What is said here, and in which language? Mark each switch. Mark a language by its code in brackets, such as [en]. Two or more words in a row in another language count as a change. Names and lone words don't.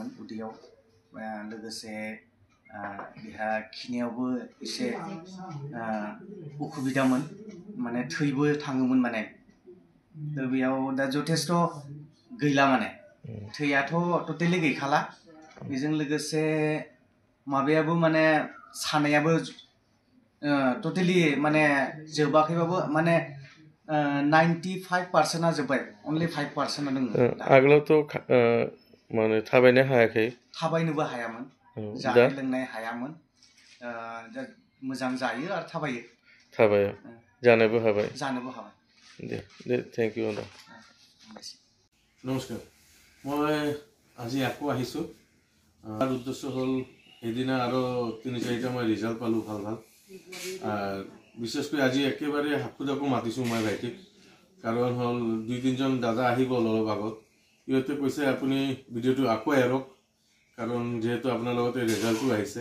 [brx] उदैयाव लोगोसे बेहा खिनायावबो एसे उसुबिदामोन माने थैबो थाङोमोन माने बेयाव दा जथेस्थ गैला माने थैयाथ' टटेलि गैखाला बेजों लोगोसे माबायाबो माने सानायाबो टटेलि माने जोबाखैबाबो माने 95% जोब्बाय only 5% दङ आगोलावथ' माने थाबायनो हायाखै थाबायनोबो हायामोन जानाय लोंनाय हायामोन मोजां जायो आरो थाबायो जानोबो हाबाय दे [en] thank you [as] नमस्कार মই আজি আকৌ আহিছোঁ আৰু উদ্দেশ্য হ'ল এদিনা আৰু 3-4টা মই ৰিজাল্ট পালোঁ ভাল বিশেষকৈ আজি একেবাৰে হাকুদাকো মাতিছোঁ মই ভাইটিক কাৰণ হ'ল 2-3জন দাদা আহি গ'ল অলপ আগত ইহঁতে কৈছে আপুনি ভিডিঅ'টো আকৌ এৰক, কাৰণ যিহেতু আপোনাৰ লগতে ৰেজাল্টটো আহিছে।